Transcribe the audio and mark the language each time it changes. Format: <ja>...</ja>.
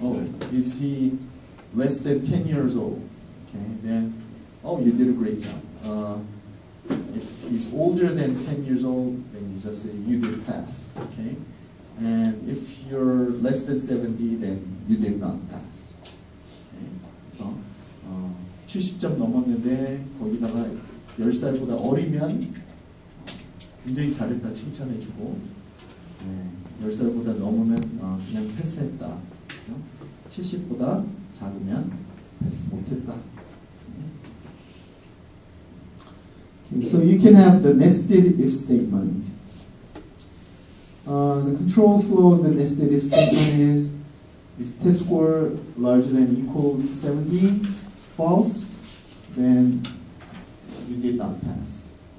<en>Oh, is he less than 10 years old? Okay, then, oh, you did a great job. If he's older than 10 years old, then you just say you did pass. Okay. And if you're less than 70, then you did not pass. Okay.</en> <ko>그래서 70점 넘었는데 거기다가 10살보다 어리면 굉장히 잘했다 칭찬해주고, 10살보다 넘으면 그냥 패스했다. 70보다 작으면 패스 못했다.</ko> <en>Okay, so you can have the nested if statement. The control flow of the nested if statement is test score larger than or equal to 70, false, then you did not pass.</en>